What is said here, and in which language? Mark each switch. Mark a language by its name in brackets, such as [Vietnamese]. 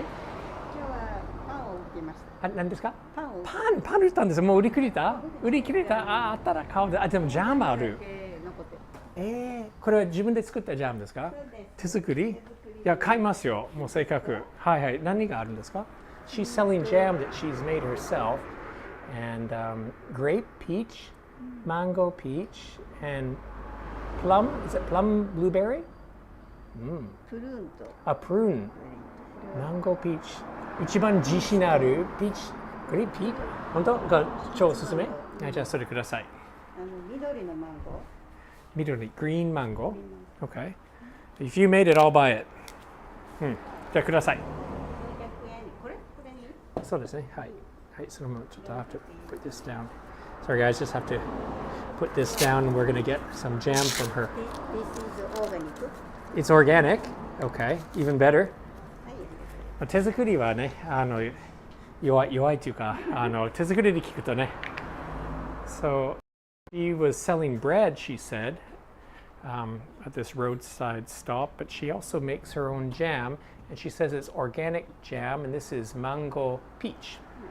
[Japanese] 今日はパンを売ってました。何ですか？パンをパン売ったんです。もう売り切れた？売り切れた？あったら買うで。でもジャムある。残ってる。これは自分で作ったジャムですか？手作り？いや、買いますよ。もうせっかく。はいはい。何があるんですか？ [English] She's selling jam that she's made herself, and grape, peach, mango, peach, and plum. Is it plum blueberry? [Japanese] プルーンと。プルーン。マンゴーピーチ。一番自信あるピーチ。グレープピーチ。本当が超おすすめ？じゃあそれください。緑のマンゴー。 [English] 緑、green mango. Okay. If you made it, I'll buy it. [Japanese] じゃあください。これにそうですね。はい。はい、そのままちょっと [English] I have to put this down. Sorry guys, just have to put this down and we're going to get some jam from her. This is organic. It's organic. Okay. Even better. [Japanese] はい。手作りはね、弱いというか、手作りで聞くとね。 [English] So, she was selling bread, she said, at this roadside stop, but she also makes her own jam, and she says it's organic jam, and this is mango peach.